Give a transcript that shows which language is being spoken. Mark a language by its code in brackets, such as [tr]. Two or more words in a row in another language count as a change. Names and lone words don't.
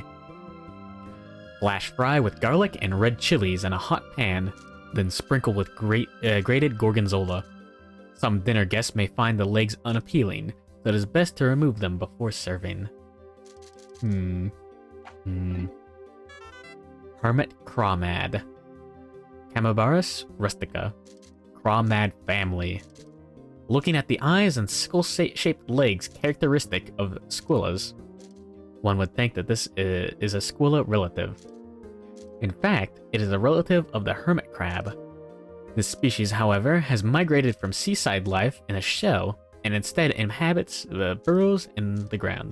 [en] Flash fry with garlic and red chilies in a hot pan, then sprinkle with grated gorgonzola. Some dinner guests may find the legs unappealing, so it is best to remove them before serving. Hermit Crawmad. Camabarus rustica. Crawmad family. Looking at the eyes and skull-shaped legs characteristic of squillas, one would think that this is a squilla relative. In fact, it is a relative of the hermit crab. This species, however, has migrated from seaside life in a shell and instead inhabits the burrows in the ground.